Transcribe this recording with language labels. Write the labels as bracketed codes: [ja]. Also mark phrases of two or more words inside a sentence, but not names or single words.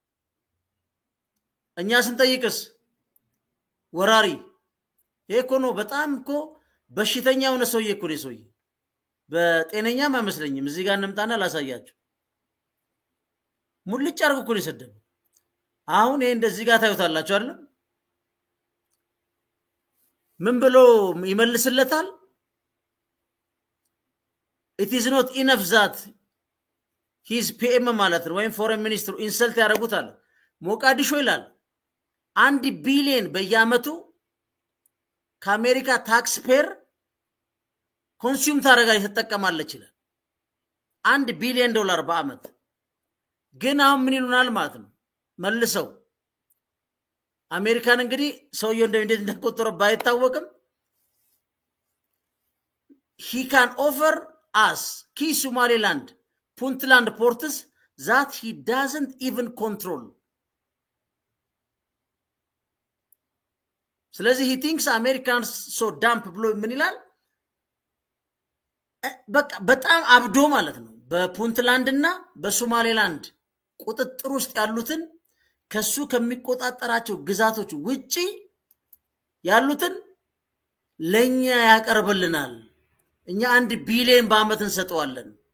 [am] እኛ ስንጠይቅስ ወራሪ። ይሄ እኮ ነው በጣም እኮ በሽተኛ ሆነ ሰውዬ እኮ ነው ሰውዬ። በጤነኛም አይመስለኝም። እዚህ ጋር እንምጣና ላሳያችሁ። ሙልጭ አርጎ እኮ ነው የሰደበው። አሁን ይሄ እንደዚህ ጋር ታዩታላችሁ አይደል? ምን ብሎ ይመልስለታል? [en] It is not enough that his PM [am] ማለት ነው ወይም ፎሬን ሚኒስትሩ ኢንሰልት ያደርጉታል። ሞቃዲሾ ይላል 1 ቢሊዮን በየአመቱ ከአሜሪካ [en] tax payer [am] ኮንሱም ታደርጋለች ተጠቀማለች ይላል። 1 ቢሊዮን ዶላር በአመት። ግን አሁን ምን ይሉናል ማለት ነው መልሰው አሜሪካን እንግዲህ ሰውየው እንዴት እንደቆጠረ ባይታወቅም [en] he can offer us key Somaliland Puntland ports that he doesn't even control. [am] ስለዚህ [en] he thinks Americans so dumb [am] ብሎ ምን ይላል? በቃ በጣም አብዶ ማለት ነው። በፑንትላንድ እና በሶማሌላንድ ቁጥጥር ውስጥ ያሉትን ከሱ ከሚቆጣጠራቸው ግዛቶች ውጪ ያሉትን ለኛ ያቀርብልናል። እኛ 1 ቢሊዮን በአመት እንሰጠዋለን።